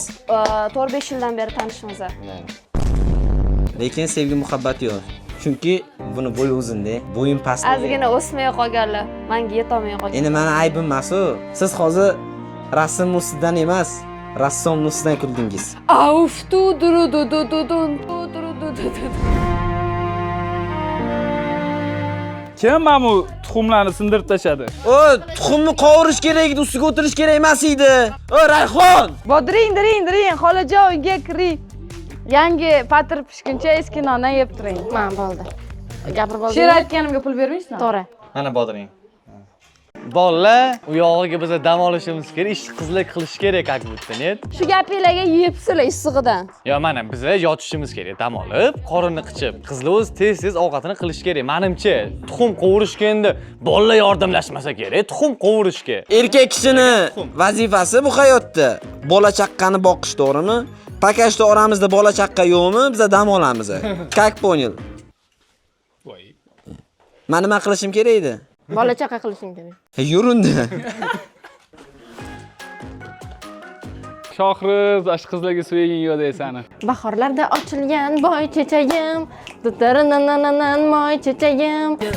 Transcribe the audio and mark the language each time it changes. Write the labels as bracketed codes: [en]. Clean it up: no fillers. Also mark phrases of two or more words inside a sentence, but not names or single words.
[uz] 4-5 yildan beri tanishmiz. Lekin sevgi muhabbat yo'q. Chunki buni bo'yi uzun-da, bo'yim past. Ozgina o'smay qolganlar, menga yetolmay qolgan. Endi meni aybim emas-u. Siz hozir rassom ustidan emas, rassom ustidan kuldingiz. Auf tu duru du du du du du. Kim mana bu tuxumlarni sindirib tashladi? O, tuxumni qovurish kerak edi, ustiga o'tirish kerak emas edi. O, Rayhon! Diring, xolajoyga kiring. Yangi patir pishguncha eski nondan yeb turing. Men bo'ldi. Gapirib bo'ldi. She'r aytganimga pul bermaysizmi? To'g'ri. Mana bodiring. Bolalar, u yog'iga biz dam olishimiz kerak, ish qizlik qilish kerak, [ru] как будто, net. [uz] Shu gapinglarga yeyibsizlar issig'idan. Yo, mana biz yotishimiz kerak, dam olib, qorinni qichib. Qizlar o'zi tez-tez ovqatini qilish kerak. Menimcha, tuxum qovurishga endi bolalar yordamlashmasa kerak, tuxum qovurishga. Erkak kishini vazifasi bu hayotda bola chaqqani boqish, to'g'rimi? Pakashda oramizda bola chaqqa yo'qmi? Biz dam olamiz. [ru] Как понял? [uz] Voy. Men nima qilishim kerak edi? Bola chaqa qilishing kerak. Yurindi. Shohriz ashqizlarga suyaging yo'q deysani. Bahorlarda ochilgan boy chechagim, dutarananan moy chechagim.